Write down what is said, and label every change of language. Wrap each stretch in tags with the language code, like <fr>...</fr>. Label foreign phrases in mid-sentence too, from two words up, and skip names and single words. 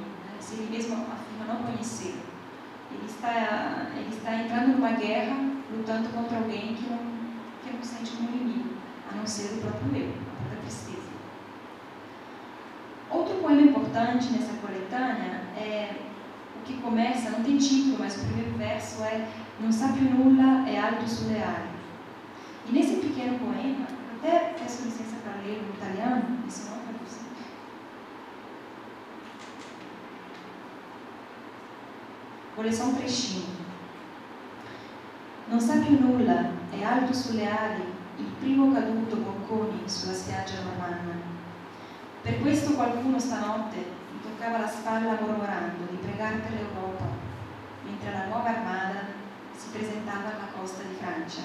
<pt>Se ele mesmo afirma não conhecer. Ele está entrando numa guerra, lutando contra alguém que não sente como inimigo, a não ser o próprio eu, a própria tristeza. Outro poema importante nessa coletânea é o que começa, não tem título, mas o primeiro verso é</pt> <it>Non sa più nulla e alto sulle ali.</it> <pt>E nesse pequeno poema, eu até peço licença para ler no italiano, e se não traduzir. Vou ler só um trechinho.</pt> <it>Non sa più nulla e alto sulle ali il primo caduto bocconi sulla spiaggia normanna. Per questo qualcuno stanotte mi toccava la spalla mormorando di pregare per l'Europa, mentre la nuova armada si presentava alla costa di Francia.</it>